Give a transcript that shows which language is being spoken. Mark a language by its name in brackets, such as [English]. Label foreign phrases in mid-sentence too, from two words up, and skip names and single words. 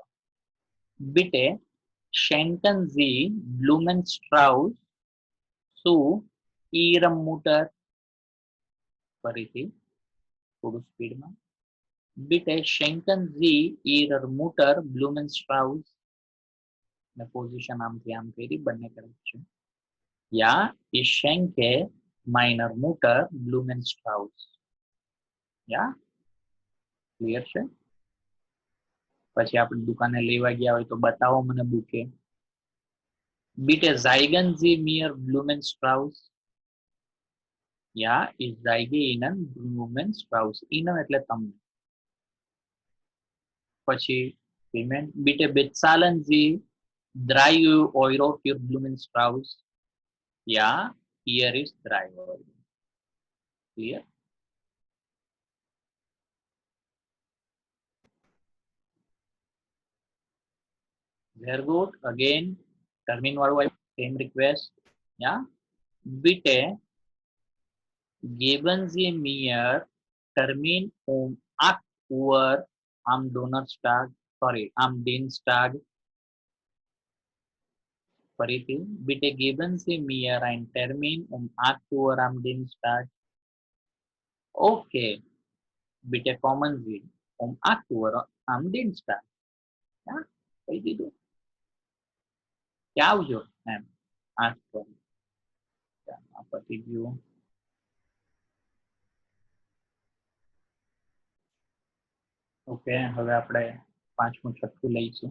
[German] Bitte schenken Sie Blumenstrauß zu Ihrer Mutter. [Gujarati] ફરીથી થોડું સ્પીડમાં. [German] Bitte schenken Sie Ihrer Mutter Blumenstrauß. [Gujarati] ને પોઝિશન આમથી આમ કરી બંને કરેક્ટ છે. [German] Ja, ich schenke meiner Mutter Blumenstrauß. [Gujarati] યા ક્લિયર છે. પછી આપણે દુકાને લેવા ગયા હોય તો બતાવો મને બુકે. [German] Bitte zeigen Sie mir Blumenstrauß. Ja, ich zeige Ihnen Blumenstrauß. [Gujarati] Ihnen એટલે તમને. પછી પેમેન્ટ. [German] Bitte bezahlen Sie 3 € für Blumenstrauß. Ja, [English] here is 3 €. Clear? Very good. Again, termin વાળું same request. Yeah. [German] Bitte geben Sie mir Termin 8 Uhr am Donnerstag. Sorry, am Dienstag. ફરીથી. Bitte geben Sie mir einen Termin 8 Uhr am Dienstag. [English] Okay. [German] Bitte kommen Sie 8 Uhr am Dienstag. Ja, [Gujarati] કહી દીધું. કે આવજો એમ. 8 પર. આ પતી ગયું. ઓકે, હવે આપણે પાંચમું છઠ્ઠું લઈશું.